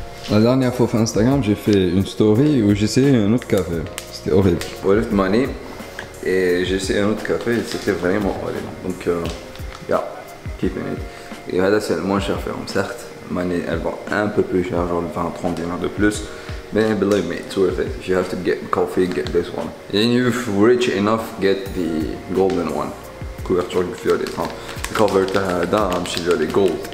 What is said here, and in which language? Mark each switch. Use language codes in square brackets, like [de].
[fr] La dernière fois sur Instagram, j'ai fait une story où j'essayais un autre café. C'était horrible. Money. Et j'ai essayé un autre café et c'était vraiment horrible. Donc, [en] yeah, keeping it. [fr] Et là, c'est le moins cher ferme, certes. Money, elle va un peu plus cher, genre 20-30 dinars de plus. Mais [en] believe me, it's worth it. If you have to get coffee, get this one. And if you're rich enough, get the golden one. [fr] Couverture violet, hein. Cover d'un, je suis les gold.